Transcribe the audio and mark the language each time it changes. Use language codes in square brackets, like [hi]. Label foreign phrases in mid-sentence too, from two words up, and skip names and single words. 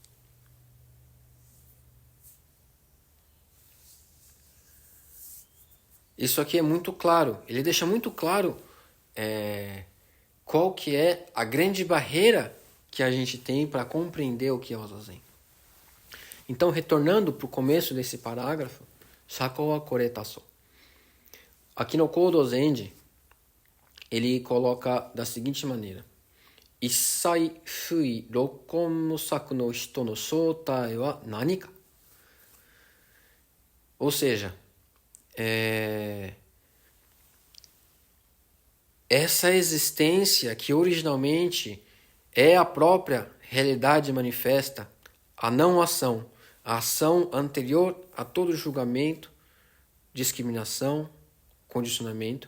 [pt] Isso aqui é muito claro. Ele deixa muito claro qual que é a grande barreira que a gente tem para compreender o que é o Zazen. Então, retornando para o começo desse parágrafo, [ja] 坐者はこれ誰そ. [pt] Aqui no Kodo Zenji, ele coloca da seguinte maneira: [ja] 一切不為労困無作の人の正体は何か? [pt] Ou seja, essa existência que originalmente é a própria realidade manifesta, a não ação, a ação anterior a todo julgamento, discriminação, condicionamento.